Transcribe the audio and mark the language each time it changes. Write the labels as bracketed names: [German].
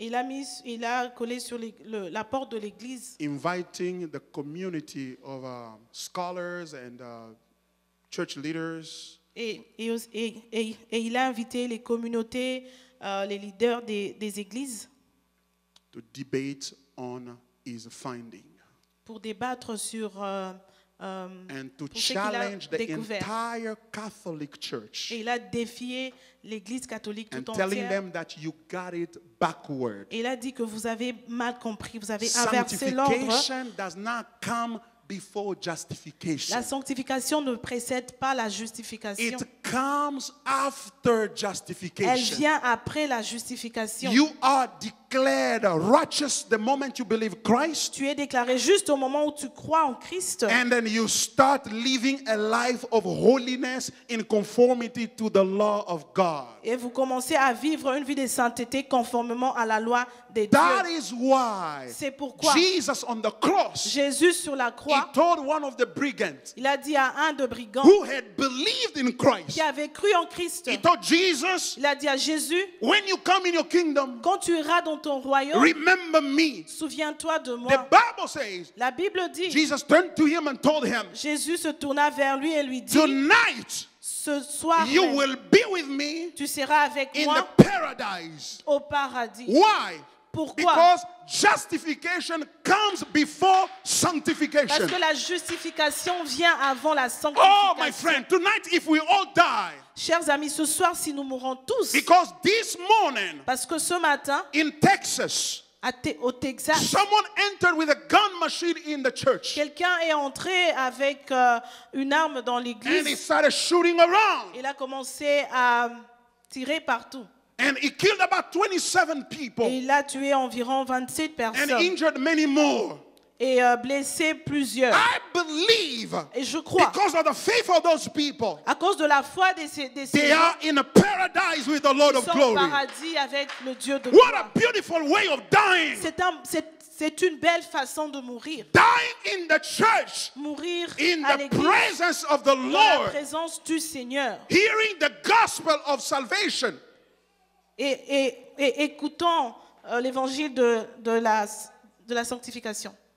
[French] Il a collé sur la porte de l'église. [English] Inviting the community of scholars and church leaders. [French] Et il a invité les communautés, les leaders des églises [English] To debate on his finding. [French] pour débattre sur [English] And to [French] pour ce qu'il a [English] challenge the [French] découvert. [English] entire Catholic Church. [French] Et il a défié l'église catholique [English] And [French] tout [English] telling [French] entière. [English] them that you got it backward. [French] Et il a dit que vous avez mal compris, vous avez inversé l'ordre. [English] Sanctification does not come before justification. [French] La sanctification ne précède pas la justification. [English] It comes after [French] Elle [English] justification. [French] vient après la justification. [English] You are declared righteous the moment you believe Christ, [French] Tu es déclaré juste au moment où tu crois en Christ. [English] and then you start living a life of holiness in conformity to the law of God. [French] Et vous commencez à vivre une vie de sainteté conformément à la loi des [English] That [French] dieux. [English] is why [French] C'est pourquoi [English] Jesus on the cross, [French] Jésus sur la [English] he [French] croix, [English] told one of the brigands [French] il a dit à un de brigands [English] who had believed in Christ, [French] qui avait cru en Christ, [English] he told Jesus, [French] il a dit à Jésus, [English] when you come in your kingdom, [French] quand tu iras dans ton royaume, [English] remember me. [French] souviens-toi de [English] The [French] moi. [English] Bible says, [French] La Bible dit, [English] Jesus turned to him and told him, [French] Jésus se tourna vers lui et lui dit, [English] tonight [French] ce soir [English] you [French] même, [English] will be with me [French] tu seras avec [English] in [French] moi [English] the paradise. [French] au paradis. [English] Why? [French] Pourquoi? [English] Because justification comes before [French] Parce [English] sanctification. [French] que la justification vient avant la [English] Oh, [French] sanctification. [English] my friend, tonight if we all die, [French] Chers amis, ce soir, si nous mourons tous, [English] because this morning [French] parce que ce matin, [English] in Texas, [French] au Texas, [English] someone entered with a gun machine in the church [French] quelqu'un est entré avec une arme dans [English] and he [French] l'église. [English] started shooting around. [French] Il a commencé à tirer partout. [English] And he killed about 27 people [French] Et il a tué environ 27 [English] and [French] personnes [English] injured many more. [French] et blessé plusieurs. [English] I believe [French] Et je crois, [English] because of the faith of those people, [French] à cause de la foi de ces [English] they [French] gens, [English] are in a paradise with the Lord [French] ils [English] of [French] sont au [English] glory. [French] paradis avec le Dieu de [English] What [French] gloire. [English] a beautiful way of dying. [French] C'est une belle façon de mourir. [English] Dying in the church, [French] Mourir [English] in [French] à [English] the [French] l'église, [English] presence of the [French] dans la [English] Lord, [French] présence du Seigneur. [English] hearing the gospel of salvation. [French] Et écoutons l'évangile de la sanctification.